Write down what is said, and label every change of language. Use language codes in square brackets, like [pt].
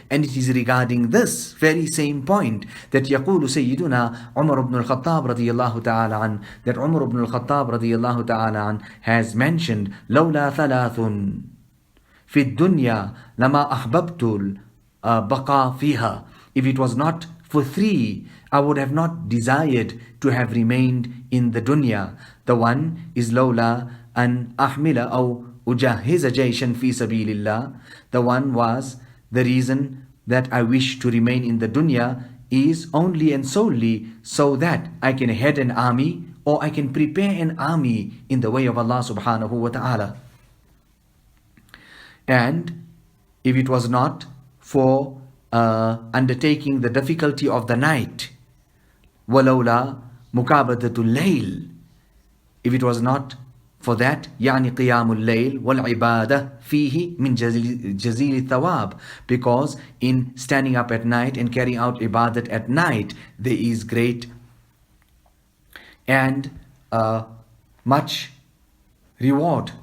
[en] And it is regarding this very same point that [ar] يقول سيدنا عمر [en] ibn al-Khattab radiyallahu ta'ala an, that Umar ibn al-Khattab radiyallahu ta'ala an has mentioned, [ar] لولا ثلاث في الدنيا لما أحببت البقاء فيها. [en] If it was not for three, I would have not desired to have remained in the dunya. The one is [ar] لولا أن أحمل أو أجهز جيشا في سبيل الله. [en] The one was, the reason that I wish to remain in the dunya is only and solely so that I can head an army, or I can prepare an army in the way of Allah subhanahu wa ta'ala. And if it was not for undertaking the difficulty of the night, [ar] وَلَوْلَا مُكَابَدَةُ اللَّيْلِ, [en] if it was not for that, [ar] يعني قيام الليل والعبادة فيه من جزيل الثواب, [en] because in standing up at night and carrying out ibadat at night, there is great and much reward.